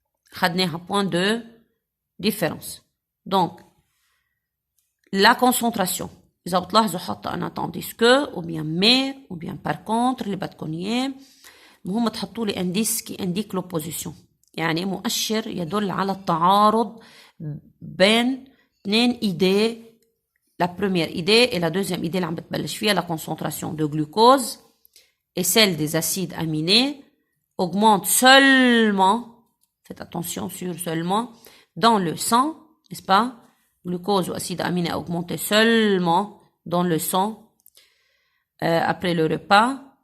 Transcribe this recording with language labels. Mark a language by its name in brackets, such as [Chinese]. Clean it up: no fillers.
[French] خدناها point de différence. Donc, la concentration. [Arabic] إذا بتلاحظوا حاطة أنا [French] tandis que ou bien mais ou bien par contre [Arabic] اللي بدكم إياه المهم تحطوا لي [French] indice qui indique l'opposition. [Arabic] يعني مؤشر يدل على التعارض بين اثنين idées. [French] La première idée et la deuxième idée [Arabic] اللي عم بتبلش فيها [French] la concentration de glucose et celle des acides aminés augmente seulement, faites attention sur seulement, dans le sang, n'est-ce pas? Glucose ou acide aminé a augmenté seulement dans le sang après le repas.